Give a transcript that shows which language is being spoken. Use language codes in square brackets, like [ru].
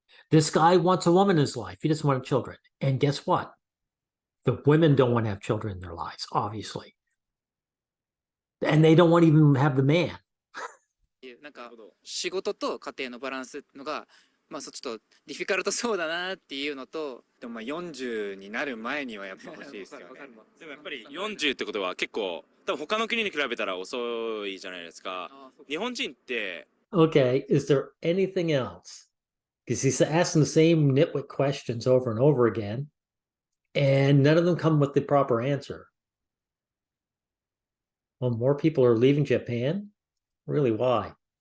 [en] This guy wants a woman in his life. He doesn't want children. And guess what? The women don't want to have children in their lives, obviously. And they don't want to even have the man. [ja] なんか仕事と家庭のバランスのがちょっとディフィカルトそうだなっていうのと、でも40になる前にはやっぱ欲しいですよね。でもやっぱり40ってことは結構多分他の国に比べたら遅いじゃないですか。日本人って。 [en] Okay, is there anything else? Because he's asking the same nitwit questions over and over again, and none of them come with the proper answer. Well, more people are leaving Japan? Really, why?